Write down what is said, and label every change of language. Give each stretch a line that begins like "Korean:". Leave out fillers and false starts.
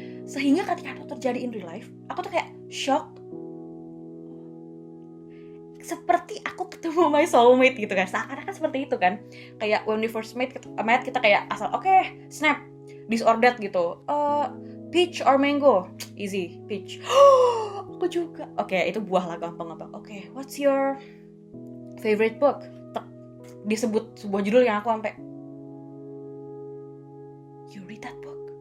Indonesian: Sehingga ketika itu terjadi
English: in real life,
Indonesian: aku tuh kayak shock, seperti aku ketemu
English: my soulmate
Indonesian: gitu kan, seakan-akan seperti itu kan, kayak
English: when we first met
Indonesian: kita kayak asal
English: okay, snap, this or that
Indonesian: gitu,
English: peach or mango, easy, peach.
Indonesian: Aku juga, oke, itu buah lah, gampang.
English: Oke, what's your favorite book?
Indonesian: Disebut sebuah judul yang aku sampai,
English: you read that book?